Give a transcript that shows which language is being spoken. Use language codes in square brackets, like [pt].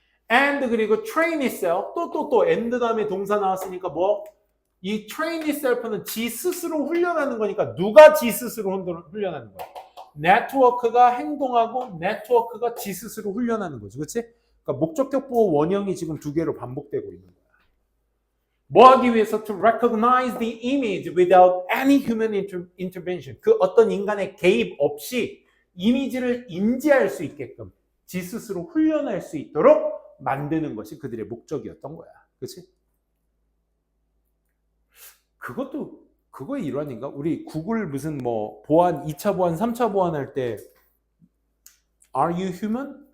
[ko] and 그리고 [en] train itself, [ko] 또 and 다음에 동사 나왔으니까 뭐? 이 [en] train itself [ko] 는 지 스스로 훈련하는 거니까 누가 지 스스로 훈련하는 거야? 네트워크가 행동하고 네트워크가 지 스스로 훈련하는 거지. 그렇지? 그러니까 목적격 보호 원형이 지금 두 개로 반복되고 있는 거야. 뭐 하기 위해서? [en] To recognize the image without any human intervention. [ko] 그 어떤 인간의 개입 없이 이미지를 인지할 수 있게끔 지 스스로 훈련할 수 있도록 만드는 것이 그들의 목적이었던 거야. 그렇지? 그거의 일환인가? 우리 구글 무슨 뭐 보안, 2차 보안, 3차 보안 할 때 [en] Are you human?